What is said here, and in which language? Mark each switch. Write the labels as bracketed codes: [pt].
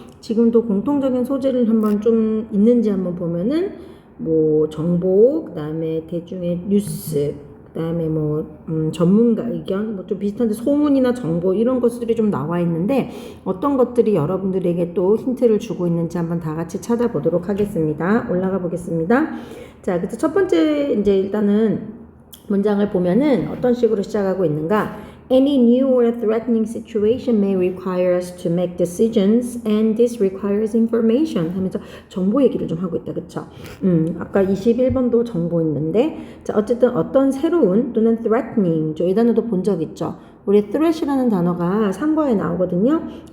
[ko] 지금도 공통적인 소재를 한번 좀 있는지 한번 보면은 뭐 정보, 그 다음에 대중의 뉴스, 그 다음에 전문가 의견, 좀 비슷한데 소문이나 정보 이런 것들이 좀 나와 있는데 어떤 것들이 여러분들에게 또 힌트를 주고 있는지 한번 다 같이 찾아보도록 하겠습니다. 올라가 보겠습니다. 자, 그래서 첫 번째 이제 일단은 문장을 보면은 어떤 식으로 시작하고 있는가? [en] Any new or threatening situation may require us to make decisions and this requires information [ko] 하면서 정보 얘기를 좀 하고 있다. 그쵸? 아까 21번도 정보 있는데 자, 어쨌든 어떤 새로운 또는 threatening 이 단어도 본 적 있죠? 우리 threat이라는 단어가 상과에 나오거든요.